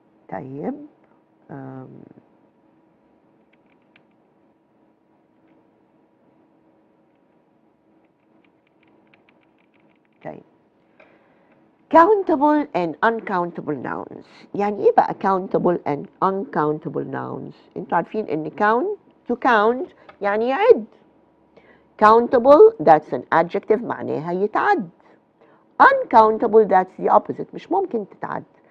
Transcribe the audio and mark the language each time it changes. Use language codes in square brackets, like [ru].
[ar] طيب. طيب. [en] Countable and uncountable nouns. [ar] يعني ايه بقى [en] countable and uncountable nouns؟ [ar] انتوا عارفين ان [en] to count [ar] يعني يعد. [en] Countable that's an adjective [ar] معناها يتعد. [en] Uncountable that's the opposite [ar] مش ممكن تتعد.